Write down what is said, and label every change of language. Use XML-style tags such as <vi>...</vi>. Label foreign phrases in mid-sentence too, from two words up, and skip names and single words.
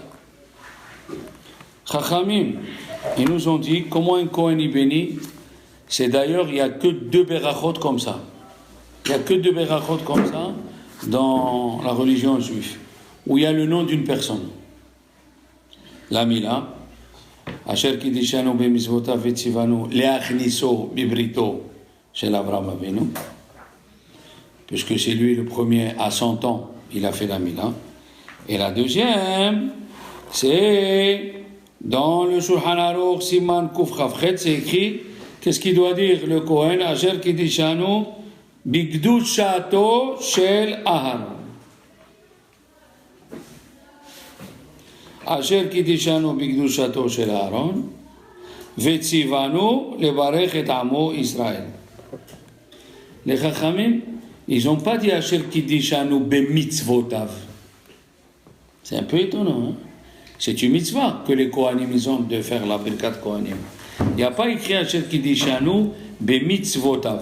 <fr>Chachamim, ils nous ont dit comment un Kohen y bénit. C'est d'ailleurs, il n'y a que 2 berachot comme ça. Il n'y a que 2 berachot comme ça dans la religion juive, où il y a le nom d'une personne. La Mila,</fr> <he>אשר קדשנו במצוותיו וציונו להכניסו בבריתו של אברהם אבינו,</he> <fr>puisque c'est lui le premier à 100 ans, il a fait la Mila. Et la deuxième, c'est dans le Shulchan Aruch</fr> <he>סימן קכ"ח,</he> <fr>c'est écrit, qu'est-ce qu'il doit dire le Kohen?</fr> <he>אשר קדשנו בקדושתו של אהרן. אשר קדשנו בקדושתו של אהרן וציונו לברך את עמו ישראל.</he> <fr>Les Chachamim, ils n'ont pas dit</fr> <he>אשר קדשנו במצוותיו.</he> <fr>C'est un peu étonnant, hein? C'est une mitzvah que les Kohanim ils ont de faire la</fr> <he>ברכת כהנים.</he> <fr>Il n'y a pas écrit</fr> <he>אשר קדשנו במצוותיו.</he>